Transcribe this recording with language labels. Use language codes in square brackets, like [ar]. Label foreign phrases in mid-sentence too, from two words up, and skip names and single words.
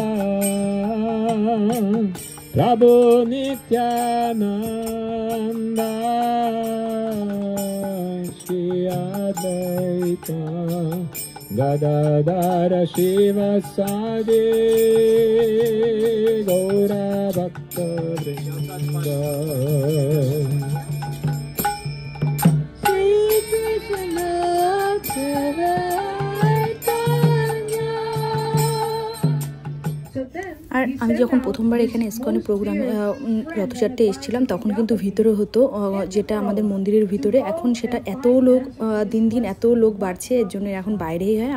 [sa] Prabhu Nityananda Shri Advaita Gadadara Shivasadi Gaura Bhakta Vrinda Shri Krishna [bn] আর আমি যখন প্রথমবার এখানে ইসকনে প্রোগ্রামে রথযাত্রায় এসেছিলাম তখন কিন্তু ভিতরে হতো, যেটা আমাদের মন্দিরের ভিতরে। এখন সেটা এত লোক দিন দিন এত লোক বাড়ছে, এর জন্য এখন বাইরেই হয়।